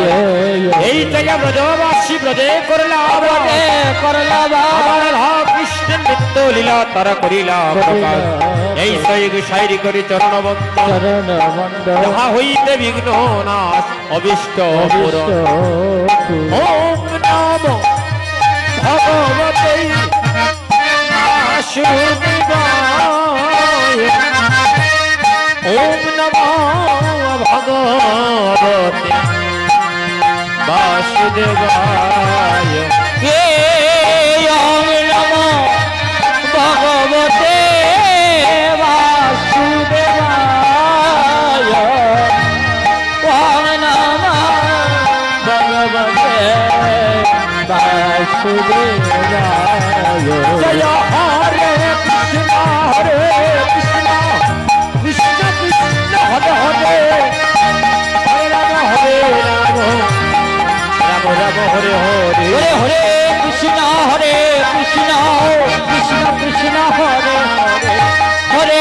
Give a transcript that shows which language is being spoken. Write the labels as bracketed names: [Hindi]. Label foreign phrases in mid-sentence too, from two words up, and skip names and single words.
[Bangla] এই জায়গা ব্রজবাসী ব্রজে করলা কৃষ্ণের নিত্য লীলা তারা করিলা এই সাইরি করি চরণ বন্দন যাহা হইতে বিঘ্ন নাশ অবিষ্ট পূরণ। [Sanskrit] ওম নম ভগবতে বাসুদেবায় ওম নমো ভগবতে বাসুদেবায় ওম নমো ভগবতে বাসুদেবায় ওম নমো ভগবতে বাসুদেবায়। জয় হরে কৃষ্ণ কৃষ্ণ কৃষ্ণ হরে হরে হরে রাম রাম রাম হরে হরে হরে হরে কৃষ্ণ কৃষ্ণ কৃষ্ণ হরে হরে হরে